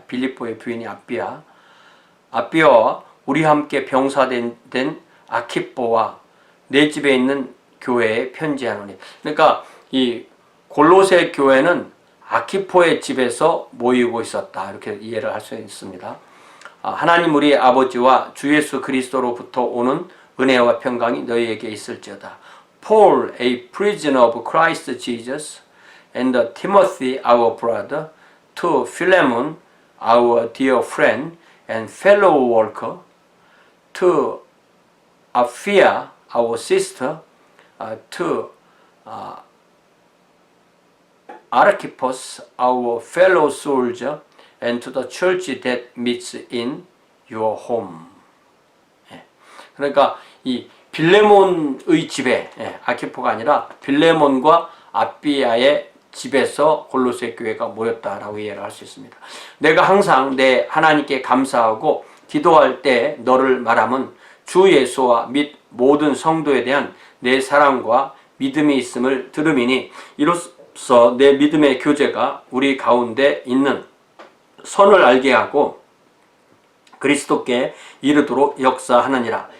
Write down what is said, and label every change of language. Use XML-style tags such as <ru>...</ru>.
<ko>빌립보의 부인이 아비아와 우리 함께 병사된 아키포와 내 집에 있는 교회에 편지하노니. 그러니까 이 골로새 교회는 아키포의 집에서 모이고 있었다. 이렇게 이해를 할 수 있습니다. 하나님 우리 아버지와 주 예수 그리스도로부터 오는 은혜와 평강이 너희에게 있을지어다.</ko> <en>Paul, a prisoner of Christ Jesus, and Timothy, our brother, to Philemon, our dear friend and fellow worker, to Apphia, our sister, to Archippus, our fellow soldier, and to the church that meets in your home.</en> <ko>그러니까 이 빌레몬의 집에 아키포가 아니라 빌레몬과 아비아의 집에서 골로새 교회가 모였다라고 이해를 할 수 있습니다. 내가 항상 내 하나님께 감사하고 기도할 때 너를 말함은 주 예수와 및 모든 성도에 대한 내 사랑과 믿음이 있음을 들음이니 이로써 내 믿음의 교제가 우리 가운데 있는 선을 알게 하고 그리스도께 이르도록 역사하느니라.</ko>